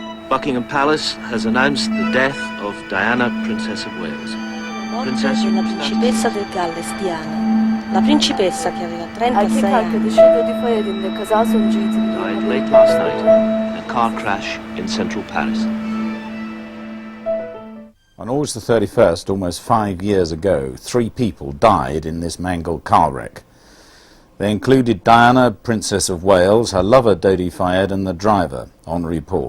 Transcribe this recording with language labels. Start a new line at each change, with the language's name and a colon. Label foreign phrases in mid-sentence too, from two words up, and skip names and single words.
English: Buckingham Palace has announced the death of Diana, Princess of Wales.
Italian: Morte della principessa del Galles, Diana. La principessa che aveva 36
Turkish: Erkek
Italian: anni.
Turkish: arkadaşı Dodi Fayed'in kaza sonucu yitildiği
English: Died late last night in a car crash in central Paris. On August the 31st, almost 5 years ago, 3 people died in this mangled car wreck. They included Diana, Princess of Wales, her lover Dodi Fayed, and the driver, Henri.